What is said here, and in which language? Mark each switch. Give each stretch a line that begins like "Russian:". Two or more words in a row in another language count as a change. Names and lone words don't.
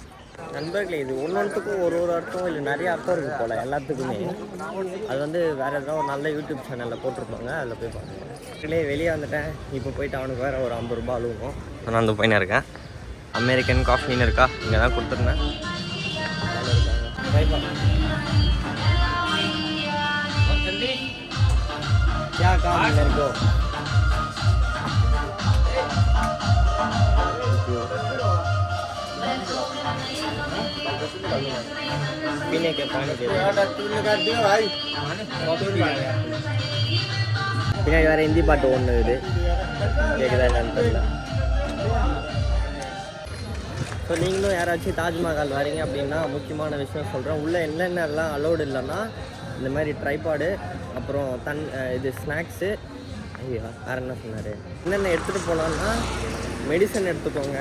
Tamil: நண்பர்களே, இது ஒவ்வொன்றுத்துக்கும் ஒரு அர்த்தம் இல்லை, நிறைய அர்த்தம் இருக்குது போல் எல்லாத்துக்குமே. அது வந்து வேறு ஏதாவது ஒரு நல்ல யூடியூப் சேனலில் போட்டிருப்பாங்க, அதில் போய் பார்க்கணும். வெளியே வந்துட்டேன். இப்போ போயிட்டு அவனுக்கு வேறு ஒரு 50 ரூபா அழுவும். நான் அந்த போயின்னு இருக்கேன். அமெரிக்கன் காஃபின்னு இருக்கா, இங்கே தான் கொடுத்துருந்தேன்.
Hindi: क्या काम है मेरे को? पीने के पानी दे
Tamil: பின்னாடி வேறு ஹிந்தி பாட்டு ஒன்று இது கேட்குதா என்னன்னு தெரியல. ஸோ நீங்களும் யாராச்சும் தாஜ்மஹால் வரீங்க அப்படின்னா முக்கியமான விஷயம் சொல்கிறேன். உள்ளே என்னென்னலாம் அலோடு இல்லைன்னா இந்த மாதிரி ட்ரைபாடு, அப்புறம் இது ஸ்நாக்ஸு, ஐயோ வேறு என்ன சொன்னார், என்னென்ன எடுத்துகிட்டு போகலான்னா மெடிசன் எடுத்துக்கோங்க.